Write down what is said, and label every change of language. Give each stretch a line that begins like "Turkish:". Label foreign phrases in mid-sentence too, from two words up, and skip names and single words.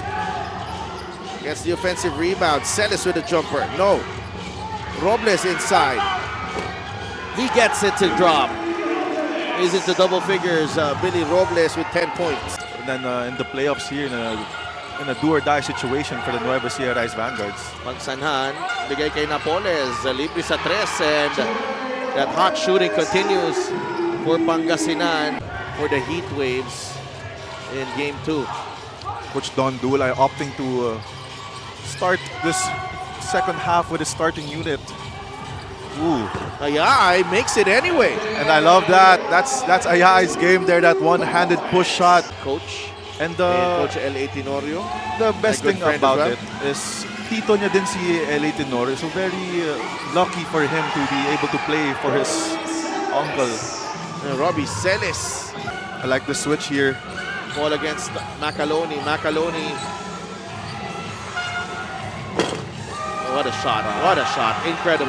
English: Gets the offensive rebound. Celis with a jumper. No. Robles inside. He gets it to drop. He's into double figures. Billy Robles with 10 points. And then in the playoffs here, in a do-or-die situation for the Nueva Ecija Rice Vanguards.
Filipino: Pagsanhan, bigay kay Napoles, libre sa tres,
English: and that hot shooting continues for Pangasinan for the Heatwaves in Game 2. Coach Don Dulay opting to start this second half with his starting unit. Ooh. Ayay makes it anyway. And I love that. That's Ayay's game there, that one-handed push shot. Coach And Coach L.A. Tenorio. the best good thing friend about as well. it is
Filipino: tito niya din si L.A. Tenorio.
English: So very lucky for him to be able to play for his uncle. Robbie Celis. I like the switch here. Ball against Macaloni. Macaloni. What a shot. What a shot. Incredible.